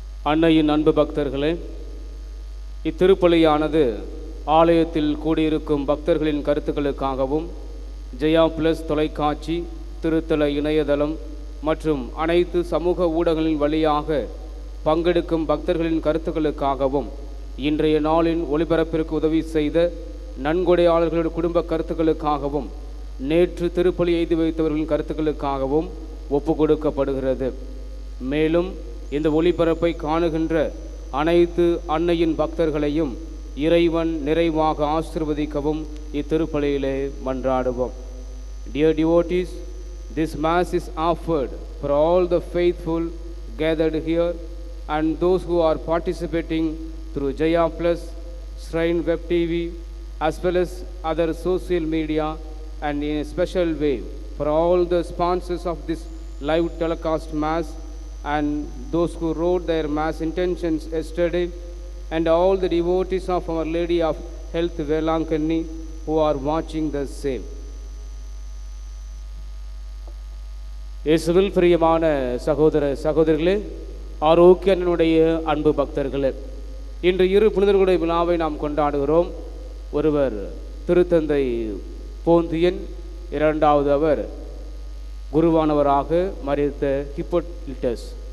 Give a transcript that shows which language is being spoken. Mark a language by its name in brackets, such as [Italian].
[Tamil] அன்னையின் அன்பு பக்தர்களே, இத்திருப்பலியானது ஆலயத்தில் கூடியிருக்கும் பக்தர்களின் கருத்துக்களுக்காகவும் ஜெயா பிளஸ் தொலைக்காட்சி, திருத்தல இணையதளம் மற்றும் அனைத்து சமூக ஊடகங்களின் வழியாக பங்கெடுக்கும் பக்தர்களின் கருத்துக்களுக்காகவும் இன்றைய நாளின் ஒளிபரப்பிற்கு உதவி செய்த நன்கொடையாளர்களுடைய குடும்ப கருத்துக்களுக்காகவும் நேற்று திருப்பலி எய்து வைத்தவர்களின் கருத்துக்களுக்காகவும் ஒப்பு கொடுக்கப்படுகிறது. மேலும் இந்த ஒளிபரப்பை காணுகின்ற அனைத்து அன்னையின் பக்தர்களையும் இறைவன் நிறைவாக ஆசீர்வதிக்கவும் இத்திருப்பலியிலே மன்றாடுவோம். [English] Dear devotees, this mass is offered for all the faithful gathered here and those who are participating through Jaya Plus, Shrine Web TV, as well as other social media, and in a special way for all the sponsors of this live telecast mass and those who wrote their mass intentions yesterday, and all the devotees of Our Lady of Health Velankanni who are watching the same. [Tamil] இயேசுவில் பிரியமான சகோதர சகோதரிகளே, ஆரோக்கியனுடைய அன்பு பக்தர்களே, இன்று இரு புனிதர்களுடைய விழாவை நாம் கொண்டாடுகிறோம். ஒருவர் திருத்தந்தை போந்தியன், இரண்டாவது அவர் குருவானவராக மரித்த ஹிப்போலிட்டஸ்.